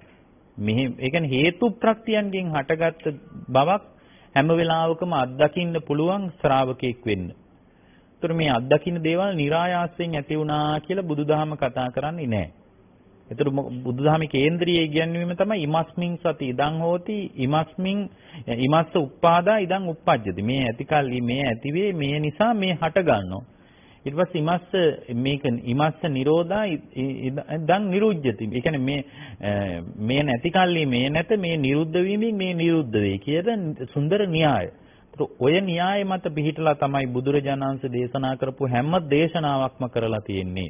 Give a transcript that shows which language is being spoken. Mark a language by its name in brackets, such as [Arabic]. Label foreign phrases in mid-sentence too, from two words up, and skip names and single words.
[Sinhala] මෙහි ඒ කියන්නේ හේතු ප්‍රත්‍යයන්ගෙන් හටගත්ත බවක් හැම වෙලාවකම අත්දකින්න පුළුවන් ශ්‍රාවකෙක් වෙන්න. ඒතර මේ අත්දකින්න දේවල් નિરાයාසයෙන් ඇති වුණා කියලා බුදුදහම කතා කරන්නේ නැහැ. ඒතර බුදුදහමේ කේන්ද්‍රීය ඉගැන්වීම තමයි [Pali] ඉමස්මින් සති ඉදං හෝති ඉමස්මින් ඉමස්ස උප්පාදා ඉදං උප්පජ්ජති. [Sinhala] මේ ඇති කල්ලි මේ ඇතිවේ මේ නිසා මේ හට ගන්නවා. ඊට පස්සේ [Pali] ඉමස්ස මේක ඉමස්ස නිරෝධා ඉදං නිරුජ්ජති. [Sinhala] ඒ කියන්නේ මේ නැති කල්ලි මේ නැත මේ නිරුද්ධ වීමෙන් මේ නිරුද්ධ වෙයි කියන සුන්දර න්‍යාය. ඔය න්‍යාය මත පිහිටලා තමයි බුදුරජාණන් වහන්සේ දේශනා කරපු හැම දේශනාවක්ම කරලා තියෙන්නේ.